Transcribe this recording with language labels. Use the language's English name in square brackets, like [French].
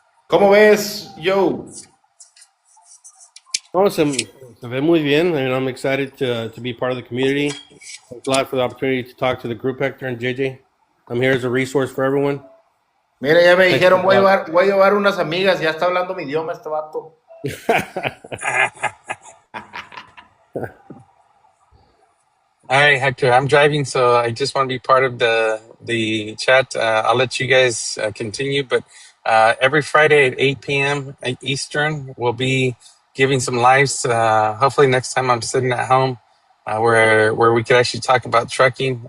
[Spanish] ¿Cómo ves, Joe? [English] Awesome. [Spanish] Se ve muy bien. [English] I'm excited to be part of the community. Thanks a lot for the opportunity to talk to the group, Hector and JJ. I'm here as a resource for everyone. [Spanish] Mira, ya me dijeron, voy a llevar unas amigas. Ya está hablando mi idioma este vato. [English] All right, Hector, I'm driving, so I just want to be part of the chat. I'll let you guys continue, but every Friday at 8 p.m. Eastern, we'll be giving some lives. Hopefully next time I'm sitting at home where we could actually talk about trucking.